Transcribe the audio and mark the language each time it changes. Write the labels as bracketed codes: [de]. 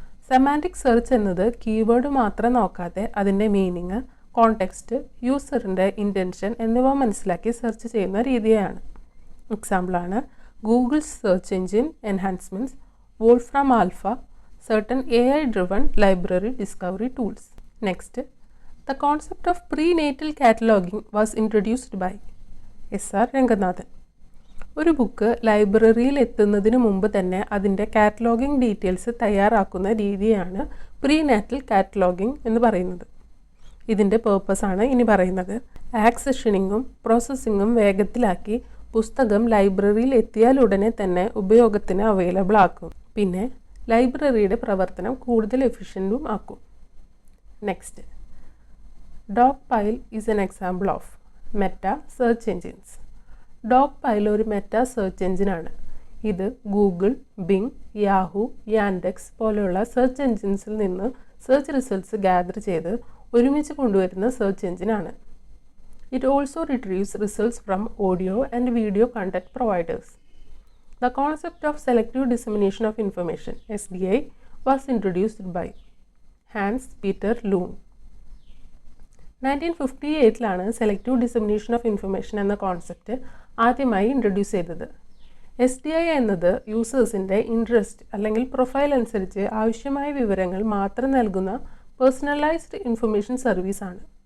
[ml] Semantic search എന്നത് keyword മാത്രം നോക്കാതെ അതിൻ്റെ മീനിങ്, കോണ്ടെക്സ്റ്റ്, യൂസറിൻ്റെ ഇൻറ്റൻഷൻ എന്നിവ മനസ്സിലാക്കി സെർച്ച് ചെയ്യുന്ന രീതിയാണ്. എക്സാമ്പിളാണ് Google search engine enhancements, വോൾഫ്രാം alpha, [en] certain AI-driven library discovery tools. Next, the concept of prenatal cataloging was introduced by S.R. Ranganathan. [ml] ഒരു ബുക്ക് ലൈബ്രറിയിൽ എത്തുന്നതിന് മുമ്പ് തന്നെ അതിൻ്റെ കാറ്റലോഗിംഗ് ഡീറ്റെയിൽസ് തയ്യാറാക്കുന്ന രീതിയാണ് പ്രീനാറ്റൽ കാറ്റലോഗിംഗ് എന്ന് പറയുന്നത്. ഇതിൻ്റെ പേർപ്പസാണ് ഇനി പറയുന്നത്. ആക്സഷനിങ്ങും പ്രോസസ്സിങ്ങും വേഗത്തിലാക്കി പുസ്തകം ലൈബ്രറിയിൽ എത്തിയാൽ ഉടനെ തന്നെ ഉപയോഗത്തിന് അവൈലബിൾ ആക്കും. പിന്നെ ലൈബ്രറിയുടെ പ്രവർത്തനം കൂടുതൽ എഫിഷ്യൻറ്റും ആക്കും. [en] Next, Dogpile is an example of meta search engines. [ml] Dog pile ഒരു മെറ്റാ സെർച്ച് എൻജിനാണ്. ഇത് ഗൂഗിൾ, ബിങ്, യാഹൂ, യാൻഡെക്സ് പോലെയുള്ള സെർച്ച് എൻജിൻസിൽ നിന്ന് സെർച്ച് റിസൾട്ട്സ് ഗ്യാദർ ചെയ്ത് ഒരുമിച്ച് കൊണ്ടുവരുന്ന search എൻജിനാണ്. [en] It also retrieves results from audio and video content providers. The concept of selective dissemination of information (SDI) was introduced by Hans Peter Loom. [ml] 1958 selective dissemination of information എന്ന concept ആദ്യമായി introduce ചെയ്തത്. SDI എന്നത് യൂസേഴ്സിൻ്റെ interest അല്ലെങ്കിൽ profile അനുസരിച്ച് ആവശ്യമായ വിവരങ്ങൾ മാത്രം നൽകുന്ന പേഴ്സണലൈസ്ഡ് ഇൻഫർമേഷൻ സർവീസാണ്.